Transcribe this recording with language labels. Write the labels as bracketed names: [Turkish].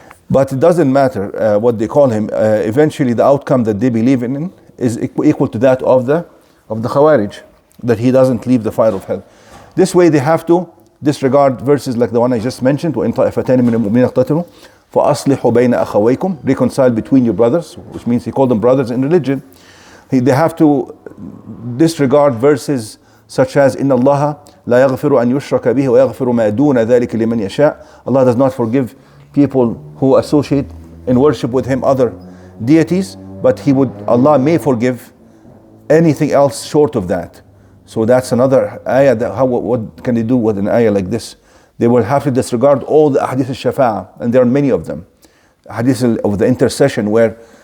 [English] But it doesn't matter what they call him. Eventually the outcome that they believe in is equal to that of the Khawarij, that he doesn't leave the fire of hell. This way they have to disregard verses like the one I just mentioned, [Arabic] وَإِن طَائِفَتَانِ مِنَ الْمُؤْمِنِينَ اقْتَتَلُوا فَأَصْلِحُوا بَيْنَ أَخَوَيْكُمْ. [English] Reconcile between your brothers, which means he called them brothers in religion. They have to disregard verses such as [Arabic] إِنَّ اللَّهَ لَا يَغْفِرُ أَن يُشْرَكَ بِهِ وَيَغْفِرُ مَا دُونَ ذَلِكَ لِمَنْ يَشَاءُ. [English] Allah does not forgive people who associate in worship with him other deities, but Allah may forgive anything else short of that. So that's another ayah. What can they do with an ayah like this? They will have to disregard all the hadith al-shafa'ah, and there are many of them. Hadith of the intercession, where